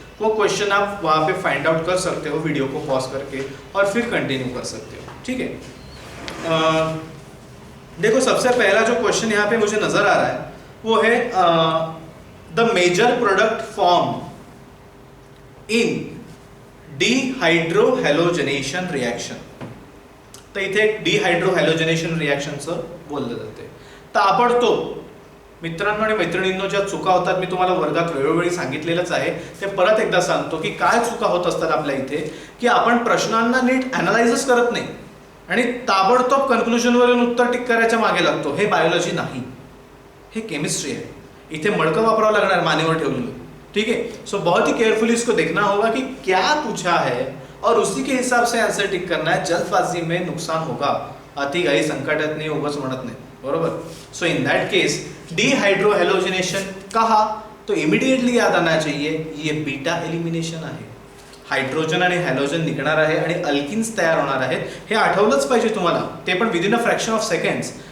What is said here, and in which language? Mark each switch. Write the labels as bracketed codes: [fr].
[hi] वो क्वेश्चन आप वहाँ पे फाइंड आउट कर सकते हो वीडियो को पॉज करके और फिर कंटिन्यू कर सकते हो, ठीक है. देखो, सबसे पहला जो क्वेश्चन यहाँ पे मुझे नजर आ रहा है वो है the major product form in डिहायड्रोहॅलोजनेशन reaction. [mr] तर इथे डिहायड्रोहॅलोजनेशन रिएक्शनचं बोललं जाते. ताबडतोब मित्रांनो आणि मैत्रिणींनो, ज्या चुका होतात मी तुम्हाला वर्गात वेळोवेळी सांगितलेलंच आहे, ते परत एकदा सांगतो की काय चुका होत असतात आपल्या इथे, की आपण प्रश्नांना नीट अनालायझच करत नाही आणि ताबडतोब कन्क्लुजनवरून उत्तर टिक करायच्या मागे लागतो. हे बायोलॉजी नाही, हे केमिस्ट्री है. इथे मडकं वापरावं लागणार मानेवर ठेवलेलं, ठीक है. [hi] सो बहुत ही केयरफुली इसको देखना होगा कि क्या पूछा है और उसी के हिसाब से आंसर टिक करना है. जल्दबाजी में नुकसान होगा, [mr] अति घाई संकटात नाही, उगाच म्हणत नाही, बरोबर. [hi] सो इन दैट केस डिहायड्रोहॅलोजनेशन कहा तो इमिडिएटली याद आना चाहिए, ये बीटा एलिमिनेशन आहे. [mr] हायड्रोजन आणि हॅलोजन निघणार आहे आणि अल्किन्स तयार होणार आहेत, हे आठवलंच पाहिजे तुम्हाला, ते पण [en] Within a fraction of seconds.